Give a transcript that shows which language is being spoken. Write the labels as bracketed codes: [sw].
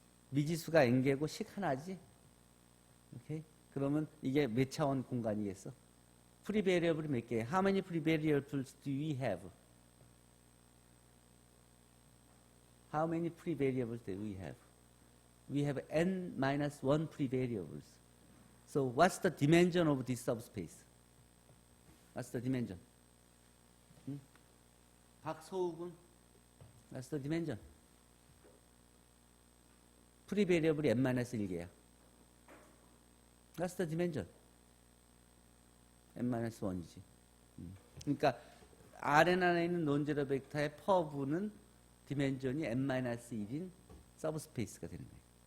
[ko] 미지수가 n개고 식 하나지? 오케이? 그러면 이게 몇 차원 공간이겠어? 프리 베리어블이 몇 개예요? [en] How many free variables do we have? How many free variables do we have? We have n-1 free variables. So what's the dimension of this subspace? What's the dimension? 박소욱은 What's the dimension? [ko] 프리 베리어블이 n-1개야. [en] What's the dimension? n-1이지. [ko] 그러니까 Rn 안에 있는 논제로 벡터의 퍼브는 디멘전이 n-1인 서브스페이스가 되는 거예요.